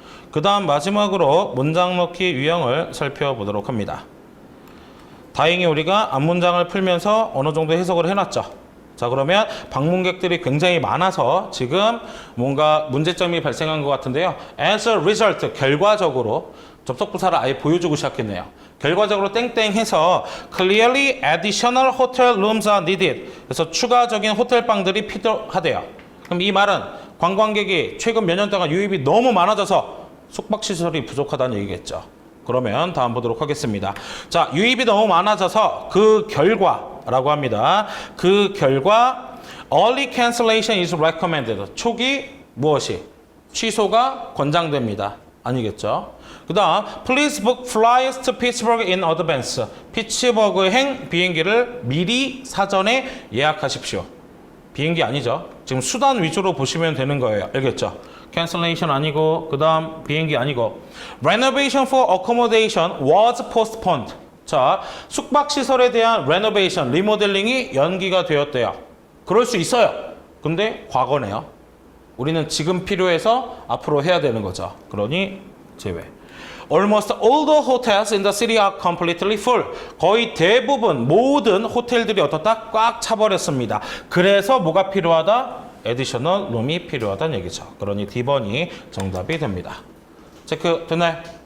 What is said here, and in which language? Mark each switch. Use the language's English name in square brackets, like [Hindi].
[Korean] 그 다음 마지막으로 문장 넣기 유형을 살펴보도록 합니다. 다행히 우리가 앞문장을 풀면서 어느 정도 해석을 해놨죠. 자, 그러면 방문객들이 굉장히 많아서 지금 뭔가 문제점이 발생한 것 같은데요. [English] As a result, [Korean] 결과적으로 접속부사를 아예 보여주고 시작했네요. 결과적으로 땡땡 해서 [English] clearly additional hotel rooms are needed. [Korean] 그래서 추가적인 호텔 방들이 필요하대요. 그럼 이 말은 관광객이 최근 몇 년 동안 유입이 너무 많아져서 숙박시설이 부족하다는 얘기겠죠. 그러면 다음 보도록 하겠습니다. 자, 유입이 너무 많아져서 그 결과라고 합니다. 그 결과 [English] early cancellation is recommended. [Korean] 초기 무엇이? 취소가 권장됩니다. 아니겠죠? 그 다음 [English] please book flights to Pittsburgh in advance. [Korean] 피츠버그행 비행기를 미리 사전에 예약하십시오. 비행기 아니죠. 지금 수단 위주로 보시면 되는 거예요. 알겠죠? [English] cancellation [Korean] 아니고 그 다음 비행기 아니고 [English] renovation for accommodation was postponed. [Korean] 자, 숙박시설에 대한 renovation, 리모델링이 연기가 되었대요. 그럴 수 있어요. 근데 과거네요. 우리는 지금 필요해서 앞으로 해야 되는 거죠. 그러니 제외. [English] Almost all the hotels in the city are completely full. [Korean] 거의 대부분 모든 호텔들이 어떻다? 꽉 차버렸습니다. 그래서 뭐가 필요하다? [English] additional room [Korean] 이 필요하다는 얘기죠. 그러니 D번이 정답이 됩니다. 체크 됐나요?